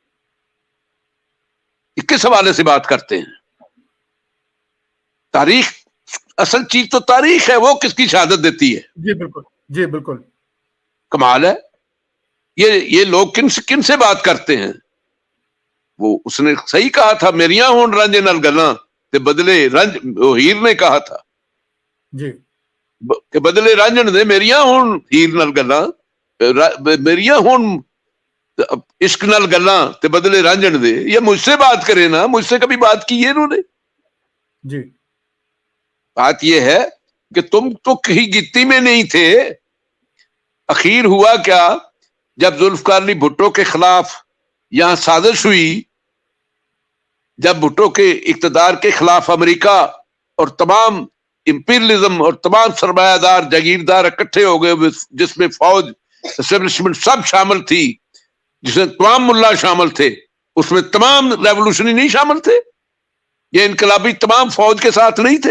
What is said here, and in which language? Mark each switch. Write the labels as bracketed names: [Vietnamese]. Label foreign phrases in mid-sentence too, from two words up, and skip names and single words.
[Urdu] کس حوالے سے بات کرتے ہیں؟ تاریخ, اصل چیز تو تاریخ ہے, وہ کس کی شہادت دیتی ہے؟ بالکل. کمال ہے. یہ لوگ کن سے بات کرتے ہیں؟ وہ اس نے صحیح کہا تھا, [Punjabi] میریاں ہون رنج نال گلاں تے بدلے رنج, [Urdu] ہیر نے کہا تھا کہ [Punjabi] بدلے رنجن دے میریاں ہون ہیر نال گلاں, میریاں ہون عشق نال گلاں تے بدلے رنجن دے. [Urdu] یہ مجھ سے بات کرے نا, مجھ سے کبھی بات کی ہے انہوں نے؟ بات یہ ہے کہ تم تو کہیں گتی میں نہیں تھے. اخیر ہوا کیا, جب ذوالفقار علی بھٹو کے خلاف یہاں سازش ہوئی جب بھٹو کے اقتدار کے خلاف امریکہ اور تمام امپیریلزم اور تمام سرمایہ دار جاگیردار اکٹھے ہو گئے، جس میں فوج اسٹیبلشمنٹ سب شامل تھی، جس میں تمام ملا شامل تھے، اس میں تمام ریولوشنری نہیں شامل تھے، یہ انقلابی تمام فوج کے ساتھ نہیں تھے.